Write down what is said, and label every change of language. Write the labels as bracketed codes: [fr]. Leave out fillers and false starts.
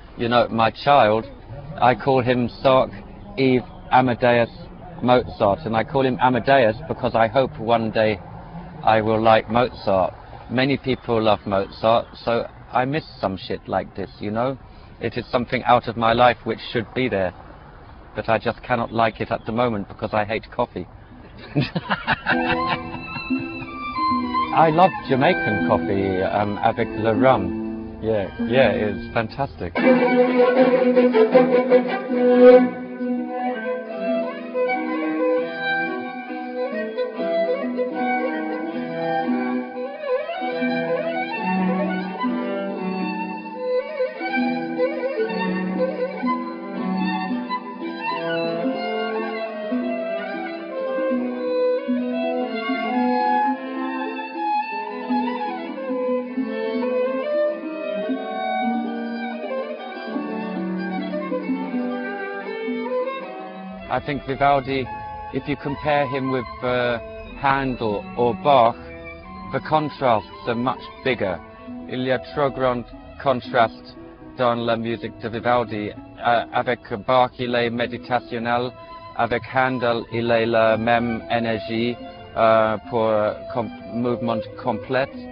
[en] You know, my child, I call him Sark Eve Amadeus Mozart, and I call him Amadeus because I hope one day I will like Mozart. Many people love Mozart, so I miss some shit like this, you know. It is something out of my life which should be there, but I just cannot like it at the moment because I hate coffee. I love Jamaican coffee [fr] avec le rum. [en] Yeah, it's fantastic. I think Vivaldi, if you compare him with Handel or Bach, the contrasts are much bigger. [fr] Il y a trop grand contraste dans la musique de Vivaldi. Avec Bach, il est méditationnel. Avec Handel, il est la même énergie pour mouvement complet.